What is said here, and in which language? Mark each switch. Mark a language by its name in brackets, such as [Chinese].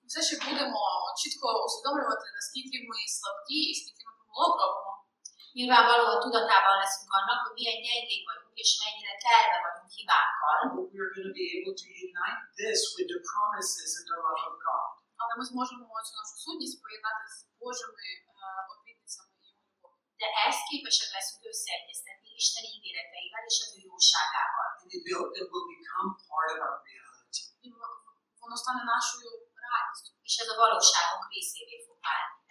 [Ukrainian] Все ще будемо чітко усвідомлювати, наскільки ми слабкі і скільки ми помилок робимо. [Hungarian] Nyilvánvalóan tudatában leszünk annak, hogy milyen gyengék vagyunk, és mennyire telve vagyunk hibákkal. [English] But we're going to be able to unite this with the promises and the love of God. [Ukrainian] Але ми зможемо цю нашу сутність поєднати з Божими обітницями і його любов'ю. [Hungarian] De ezt képesek leszünk összeegyeztetni Isten ígéreteivel és az ő jóságával. [English] And it will become part of our reality. [Ukrainian] І воно стане нашою реальністю. [Hungarian] És ez a valóságunk részévé fog válni.